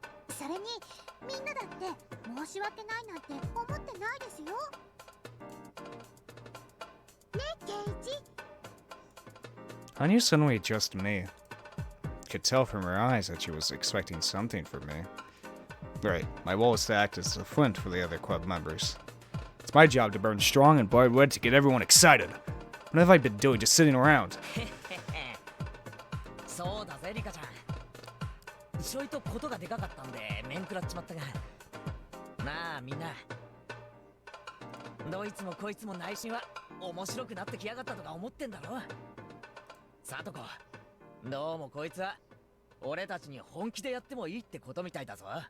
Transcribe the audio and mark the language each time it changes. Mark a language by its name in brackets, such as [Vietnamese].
[Japanese] それに、みんなだって申し訳ないなんて思ってないですよ。ね、ケイチ。 [English] Hanyu suddenly addressed me. Could tell from her eyes that she was expecting something from me. Right, my role is to act as a flint for the other club members. It's my job to burn strong and bright wood to get everyone excited. What have I been doing just sitting around? [Japanese] そうだぜリカちゃん。ちょいとことがでかかったんで面食らっちまったが。なあみんな。どいつもこいつも内心は面白くなってきやがったとか思ってんだろ。さとこ、どうもこいつは俺たちに本気でやってもいいってことみたいだぞ。